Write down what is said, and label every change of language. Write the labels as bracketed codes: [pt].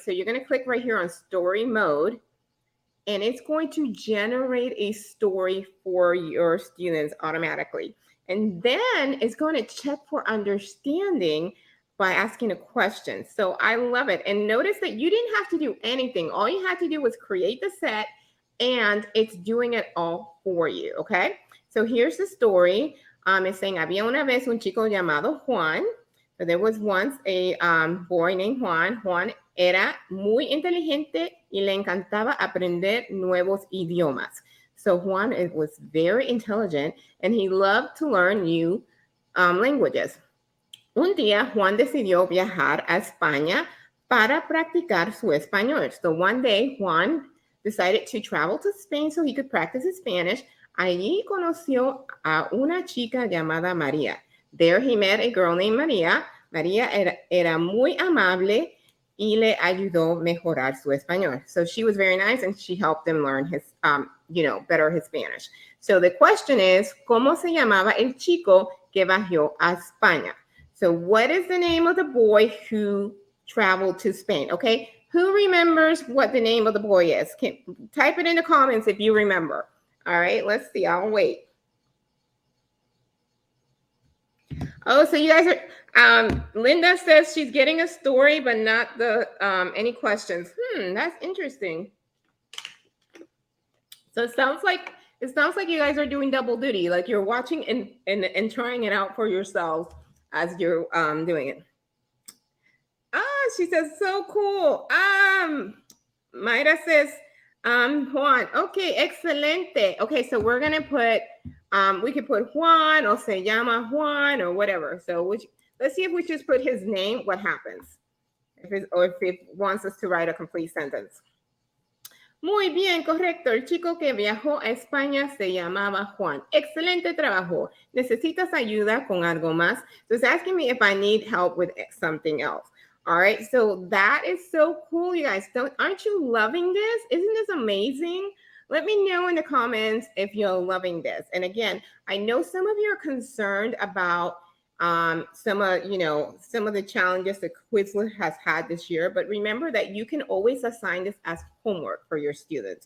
[en] So you're going to click right here on story mode, and it's going to generate a story for your students automatically. And then it's going to check for understanding by asking a question. So I love it. And notice that you didn't have to do anything. All you had to do was create the set, and it's doing it all for you. Okay. So here's the story. It's saying, [es] había una vez un chico llamado Juan. [en] So there was once a boy named Juan. [es] Juan era muy inteligente y le encantaba aprender nuevos idiomas. [en] So Juan was very intelligent, and he loved to learn new languages. [es] Un día, Juan decidió viajar a España para practicar su español. [en] So one day, Juan decided to travel to Spain so he could practice his Spanish. [es] Allí conoció a una chica llamada María. [en] There he met a girl named María. [es] María era muy amable y le ayudó a mejorar su español. [en] So she was very nice, and she helped him learn his, better his Spanish. So the question is, [es] ¿cómo se llamaba el chico que viajó a España? [en] So what is the name of the boy who traveled to Spain? Okay, who remembers what the name of the boy is? Type it in the comments if you remember. All right, let's see. I'll wait. Oh, so you guys are, Linda says she's getting a story, but not the any questions. That's interesting. So it sounds like you guys are doing double duty, like you're watching and trying it out for yourselves as you're doing it. she says, so cool. Mayra says, Juan. Okay, excelente. Okay, so we're gonna put, we could put Juan or [es] se llama Juan [en] or whatever. So let's see if we just put his name, what happens. If it wants us to write a complete sentence. [es] Muy bien, correcto. El chico que viajó a España se llamaba Juan. Excelente trabajo. ¿Necesitas ayuda con algo más? [en] So it's asking me if I need help with something else. All right, so that is so cool, you guys. Aren't you loving this? Isn't this amazing? Let me know in the comments if you're loving this. And again, I know some of you are concerned about some of the challenges that Quizlet has had this year, but remember that you can always assign this as homework for your students.